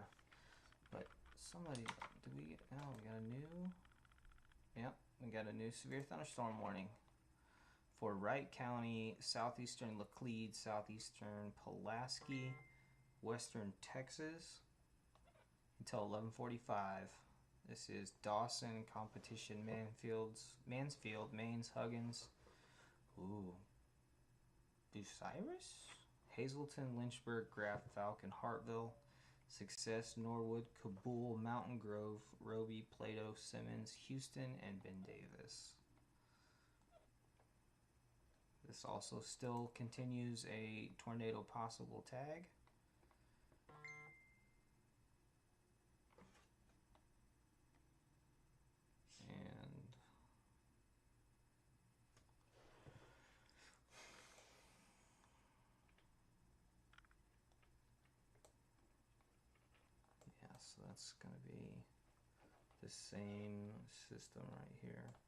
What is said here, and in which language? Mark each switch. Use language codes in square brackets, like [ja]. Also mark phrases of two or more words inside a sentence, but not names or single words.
[en] But somebody, do we get, oh, we got a new, yep, we got a new severe thunderstorm warning for Wright County, southeastern Laclede, southeastern Pulaski, western Texas until 11:45. This is Dawson, Competition, Mansfield, Maines, Huggins, ooh, Bucyrus, Hazleton, Lynchburg, Graff, Falcon, Hartville, Success, Norwood, Kabul, Mountain Grove, Roby, Plato, Simmons, Houston, and Ben Davis. This also still continues a tornado possible tag. And yeah, so that's going to be the same system right here.